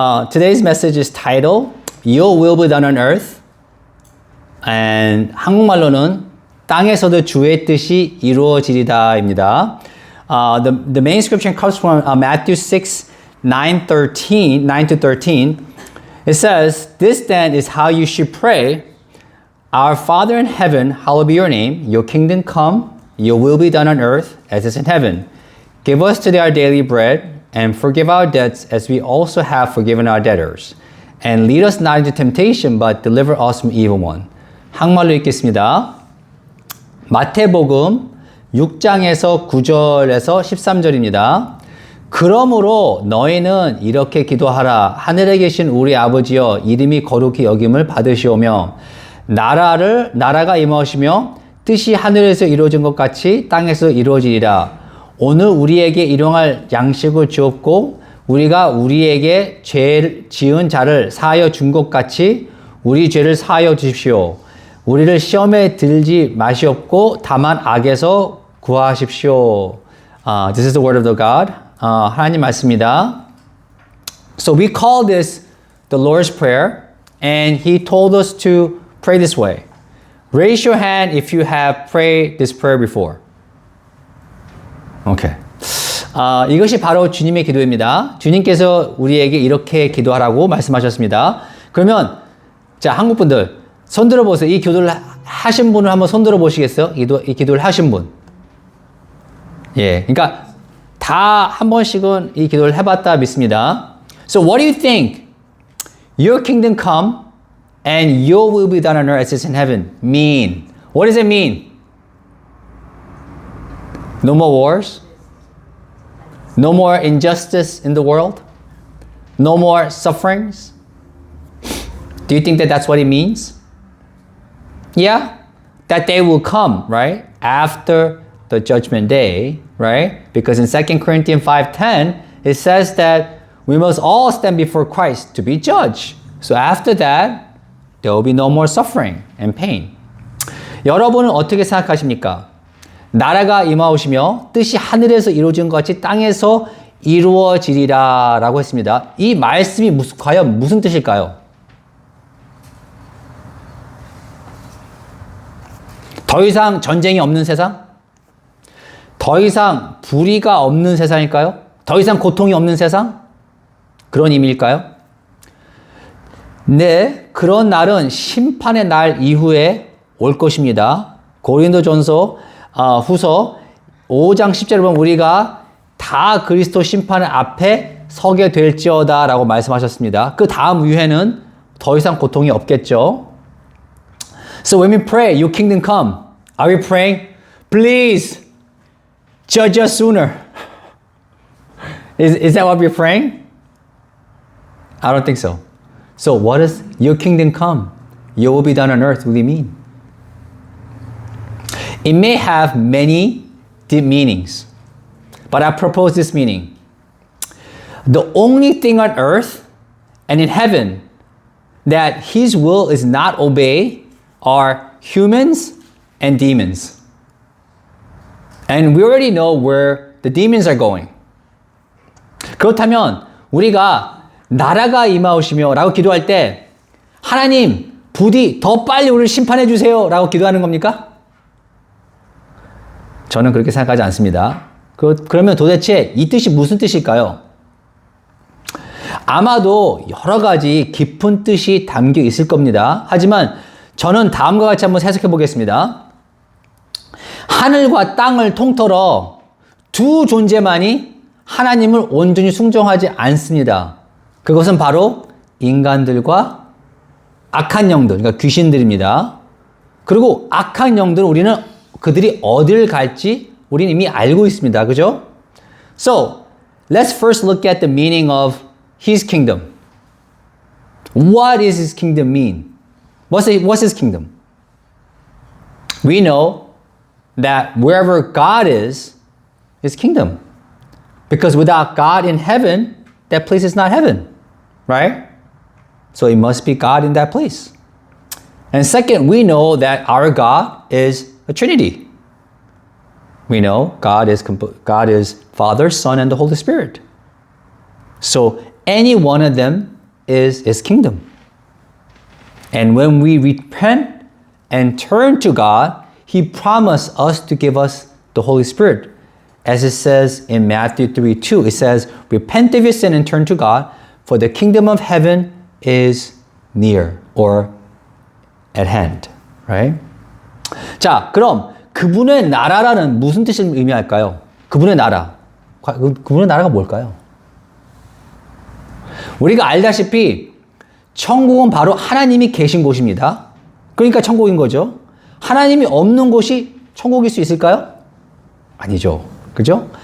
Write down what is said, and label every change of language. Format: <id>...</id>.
<en>Today's message is titled Your Will Be Done on Earth.</en> <ko>And 한국말로는 땅에서도 주의 뜻이 이루어지리다입니다.</ko> <en>The main scripture comes from Matthew 6, 9 to 13. It says, "This then is how you should pray. Our Father in heaven, hallowed be your name. Your kingdom come. Your will be done on earth as it is in heaven. Give us today our daily bread, and forgive our debts as we also have forgiven our debtors. And lead us not into temptation, but deliver us from evil one."</en> <ko>한국말로 읽겠습니다. 마태복음 6장에서 9절에서 13절입니다. 그러므로 너희는 이렇게 기도하라. 하늘에 계신 우리 아버지여, 이름이 거룩히 여김을 받으시오며 나라가 임하시며 뜻이 하늘에서 이루어진 것 같이 땅에서 이루어지리라. 오늘 우리에게 일용할 양식을 주옵고 우리가 우리에게 죄 지은 자를 사하여 준 것 같이 우리 죄를 사하여 주십시오. 우리를 시험에 들지 마시옵고 다만 악에서 구하십시오.</ko> <en>This is the word of the God.</en> <ko>하나님 말씀입니다.</ko> <en>So we call this the Lord's Prayer, and He told us to pray this way. Raise your hand if you have prayed this prayer before. Okay.</en> <ko>이것이 바로 주님의 기도입니다. 주님께서 우리에게 이렇게 기도하라고 말씀하셨습니다. 그러면 자, 한국 분들 손 들어 보세요. 이 기도를 하신 분을 한번 손 들어 보시겠어요? 이 기도를 하신 분. 예. 그러니까 다 한 번씩은 이 기도를 해봤다 믿습니다.</ko> <en>So what do you think? Your kingdom come and your will be done on earth as it is in heaven mean? What does it mean? No more wars? No more injustice in the world? No more sufferings? Do you think that that's what it means? Yeah, that day will come, right? After the judgment day, right? Because in 2 Corinthians 5:10, it says that we must all stand before Christ to be judged. So after that, there will be no more suffering and pain.</en> <ko>여러분은 어떻게 생각하십니까? 나라가 임하오시며 뜻이 하늘에서 이루어진 것 같이 땅에서 이루어지리라 라고 했습니다. 이 말씀이 과연 무슨 뜻일까요? 더 이상 전쟁이 없는 세상? 더 이상 불의가 없는 세상일까요? 더 이상 고통이 없는 세상? 그런 의미일까요? 네, 그런 날은 심판의 날 이후에 올 것입니다. 고린도전서 후서 5장 10절에 보면 우리가 다 그리스도 심판 앞에 서게 될지어다 라고 말씀하셨습니다. 그 다음 이후에는 더 이상 고통이 없겠죠.</ko> <en>So when we pray, your kingdom come, are we praying, please judge us sooner? Is that what we're praying? I don't think so. So what does your kingdom come, your will be done on earth really mean? It may have many deep meanings, but I propose this meaning. The only thing on earth and in heaven that His will is not obeyed are humans and demons. And we already know where the demons are going.</en> <ko>그렇다면 우리가 나라가 임하오시며 라고 기도할 때 하나님 부디 더 빨리 우리를 심판해 주세요 라고 기도하는 겁니까? 저는 그렇게 생각하지 않습니다. 그러면 도대체 이 뜻이 무슨 뜻일까요? 아마도 여러 가지 깊은 뜻이 담겨 있을 겁니다. 하지만 저는 다음과 같이 한번 해석해 보겠습니다. 하늘과 땅을 통틀어 두 존재만이 하나님을 온전히 순종하지 않습니다. 그것은 바로 인간들과 악한 영들, 그러니까 귀신들입니다. 그리고 악한 영들은 우리는 그들이 어딜 갈지 우리는 이미 알고 있습니다. 그죠?</ko> <en>So, let's first look at the meaning of His kingdom. What does His kingdom mean? What's His kingdom? We know that wherever God is His kingdom. Because without God in heaven, that place is not heaven, right? So it must be God in that place. And second, we know that our God is a Trinity. We know God is Father, Son, and the Holy Spirit. So any one of them is his kingdom. And when we repent and turn to God, he promised us to give us the Holy Spirit. As it says in Matthew 3:2, it says, repent of your sin and turn to God, for the kingdom of heaven is near or at hand. Right?</en> <ko>자, 그럼 그분의 나라라는 무슨 뜻을 의미할까요? 그분의 나라. 그분의 나라가 뭘까요? 우리가 알다시피 천국은 바로 하나님이 계신 곳입니다. 그러니까 천국인 거죠. 하나님이 없는 곳이 천국일 수 있을까요? 아니죠. 그죠?</ko>